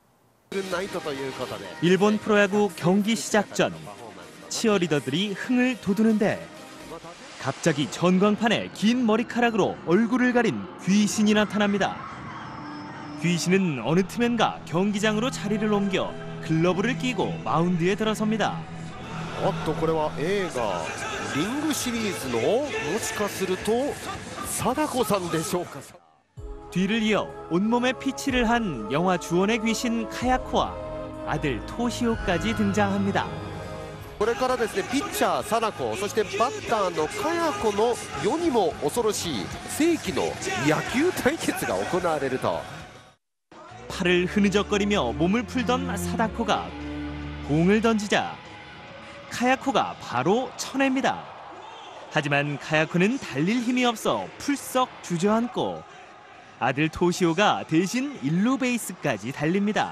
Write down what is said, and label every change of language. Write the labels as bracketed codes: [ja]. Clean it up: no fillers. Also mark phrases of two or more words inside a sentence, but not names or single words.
[ko] 일본 프로야구 경기 시작 전 치어리더들이 흥을 돋우는데 갑자기 전광판에 긴 머리카락으로 얼굴을 가린 귀신이 나타납니다. 귀신은 어느 틈엔가 경기장으로 자리를 옮겨 글러브를 끼고 마운드에 들어섭니다. [ja] これは映画リングシリーズのもしかすると貞子さんでしょうか. [ko] 뒤를 이어 온몸에 피치를 한 영화 주원의 귀신 카야코와 아들 토시오까지 등장합니다. [ja] これからですねピッチャー貞子そしてバッターのカヤコの世にも恐ろしい世紀の野球対決が行われると. [ko] 팔을 흐느적거리며 몸을 풀던 사다코가 공을 던지자 카야코가 바로 쳐냅니다. 하지만 카야코는 달릴 힘이 없어 풀썩 주저앉고 아들 토시오가 대신 일루 베이스까지 달립니다.